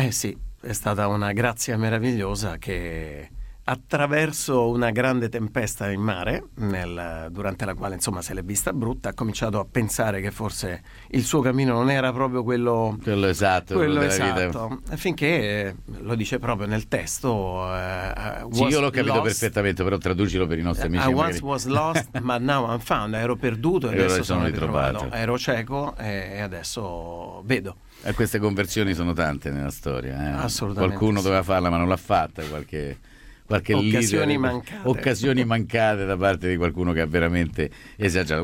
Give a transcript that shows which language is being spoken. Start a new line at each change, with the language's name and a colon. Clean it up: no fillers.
Italian: Sì, è stata una grazia meravigliosa che attraverso una grande tempesta in mare, durante la quale insomma se l'è vista brutta, ha cominciato a pensare che forse il suo cammino non era proprio quello esatto. Finché, lo dice proprio nel testo, io l'ho capito perfettamente, però traducilo per i nostri amici.
English: Once was lost, but now I'm found.
Italian: Ero perduto e adesso sono ritrovato. Ero cieco e adesso vedo. E queste conversioni sono tante nella storia. Assolutamente. Qualcuno doveva farla ma non l'ha fatta, qualche occasioni leader, mancate. Occasioni mancate da parte di qualcuno che ha veramente esagerato.